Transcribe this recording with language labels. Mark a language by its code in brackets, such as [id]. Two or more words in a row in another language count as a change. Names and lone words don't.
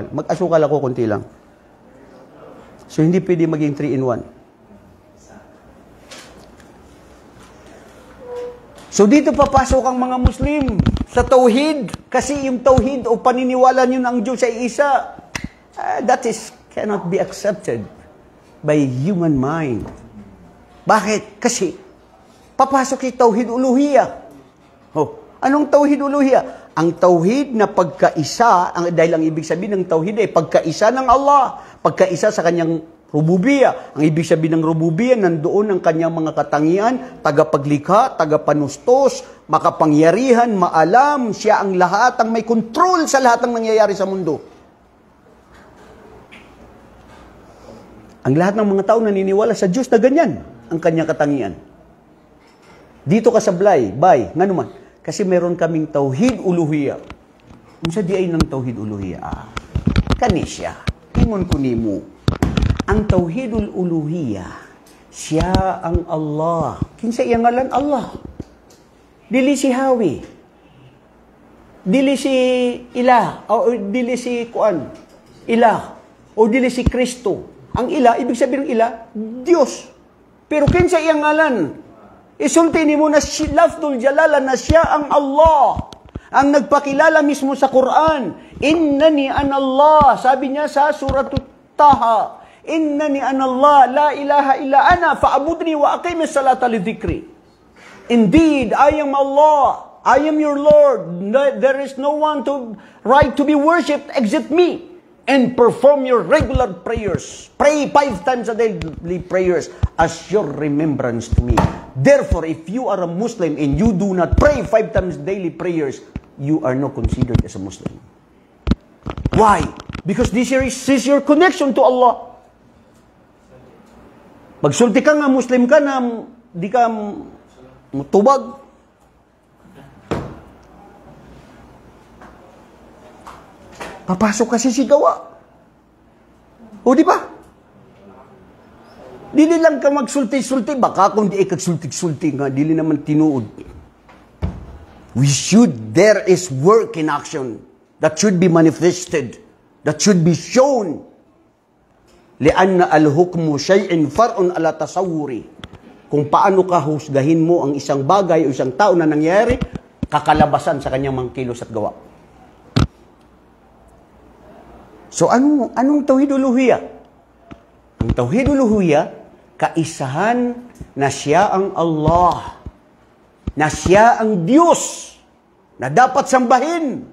[tl] Mag-asukal ako konti lang. So hindi pwede maging 3 in 1. So dito papasok ang mga Muslim sa tauhid kasi yung tauhid o paniniwala niyo na ang Diyos ay isa, [en] that is cannot be accepted by human mind. [tl] Bakit? Kasi papasok si tauhid uluhiyah. Oh, anong tauhid uluhiyah? Ang tauhid na pagkaisa, dahil ang ibig sabihin ng tauhid ay pagkaisa ng Allah, pagkaisa sa kanyang rububiyah. Ang ibig sabihin ng rububiyah, nandoon ang kanyang mga katangian, tagapaglikha, tagapanustos, makapangyarihan, maalam, siya ang lahat, ang may control sa lahat ng nangyayari sa mundo. Ang lahat ng mga tao naniniwala sa Diyos na ganyan ang kanyang katangian. Dito ka sa bay, nga naman, kasi meron kaming tauhid uluhiyah. Kung sa di ay ng tauhid uluhiyah, [ceb] kanisya, ingon ko nimo, ang tauhidul uluhiyah, siya ang Allah. Kinsa iyang ngalan? Allah. Dili si Hawi. Dili si Ilah. O dili si Kuan. Ilah. O dili si Kristo. [tl] Ang Ilah, ibig sabihin ng Ilah, Diyos. [ceb] Pero kinsa iyang ngalan? Isulti ni mo na [ar] لفظ الجلالة [ceb] na siya ang Allah. [tl] Ang nagpakilala mismo sa Quran. [ar] إنني أنا الله. [tl] Sabi niya sa suratut Taha. [ar] إنني أنا الله. لا إله إلا أنا. فاعبدني وأقم الصلاة لذكري. [en] Indeed, I am Allah. I am your Lord. There is no one to right to be worshipped except me. And perform your regular prayers. Pray 5 times a daily prayers as your remembrance to me. Therefore, if you are a Muslim and you do not pray 5 times daily prayers, you are not considered as a Muslim. Why? Because this is your connection to Allah. [ceb] Pagsulti ka nga, Muslim ka na, di ka tubag. [tl] Papasok kasi si gawa. O di ba? [ceb] Dili lang ka magsulti-sulti. Baka kung di kagsulti-sulti nga, dili naman tinuod. [en] There is work in action that should be manifested, that should be shown. [ar] لأن الحكم شيء فرع على تصوري. [tl] Kung paano ka husgahin mo ang isang bagay o isang tao na nangyari, kakalabasan sa kanyang mga kilos at gawa. So, anong tauhid uluhiyah? Ang tauhid uluhiyah, kaisahan na siya ang Allah, na siya ang Diyos, na dapat sambahin.